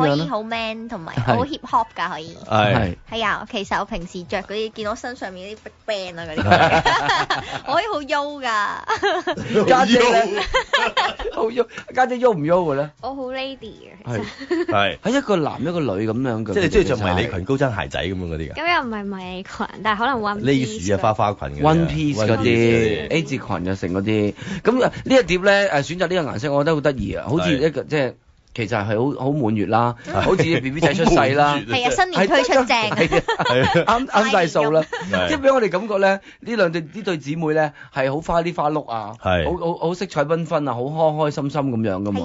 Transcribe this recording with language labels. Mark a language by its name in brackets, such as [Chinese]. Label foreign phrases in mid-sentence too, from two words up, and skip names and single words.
[Cantonese] 我可以好 man 同埋好 [English] hip hop [Cantonese] 㗎，可以。係啊，其實我平時着嗰啲見到身上面啲 [English] big band [Cantonese] 啊嗰啲，我可以好優㗎。家姐咧，好優，家姐優唔優嘅咧？我好 lady 嘅，係一個男一個女咁樣嘅，即係你中意着迷你裙、高踭鞋仔咁樣嗰啲㗎？咁又唔係迷你裙，但係可能 [English] one piece [Cantonese] 啊、花裙嘅 [English] one piece [Cantonese] 嗰啲 A 字裙又成嗰啲。咁呢一碟咧選擇呢個顏色，我覺得好得意啊！好似一個即係其實係好滿月啦，好似 BB 仔出世啦，係啊，新年推出正，啱晒數啦！即係俾我哋感覺咧，呢對姊妹咧係好花里花碌啊，好色彩繽紛啊，好開開心心咁樣噶嘛。